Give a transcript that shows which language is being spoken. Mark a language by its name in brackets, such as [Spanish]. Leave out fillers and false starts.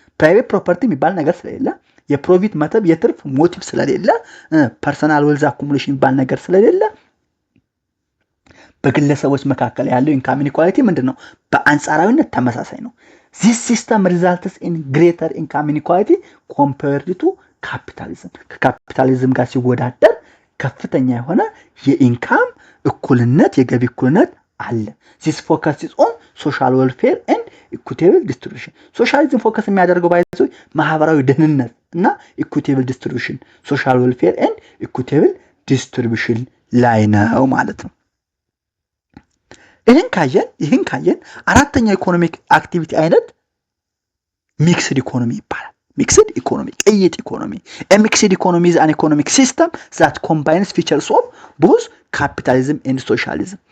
[Amharic] Private property የሚባል ነገር ስለሌለ፣ የፕሮፊት መተብ የትርፍ ሞቲቭ ስለሌለ፣ ፐርሰናል ዌልዝ አኩሙሌሽን የሚባል ነገር ስለሌለ በግለሰቦች መካከል ያለው ኢንካም ኢኒኳሊቲ ምንድነው? በአንጻራዊነት ተመሳሳይ ነው። [English] This system results in greater income inequality compared to ካፒታሊዝም። [Amharic] ከካፒታሊዝም ጋር ሲወዳደር ከፍተኛ የሆነ የኢንካም እኩልነት፣ የገቢ እኩልነት አለ። [English] this focuses on social welfare and equitable distribution. [Amharic] ሶሻሊዝም ፎከስ የሚያደርገው ባይዘው ማህበራዊ ደህንነት እና [English] equitable distribution, social welfare and equitable distribution [Amharic] ላይ ነው ማለት ነው። ይህን ካየን አራተኛው ኢኮኖሚክ አክቲቪቲ አይነት ሚክስድ ኢኮኖሚ ይባላል። ሚክስድ ኢኮኖሚ፣ ቅይጥ ኢኮኖሚ። ሚክስድ ኢኮኖሚ [English] is an economic system that combines features of both capitalism and socialism.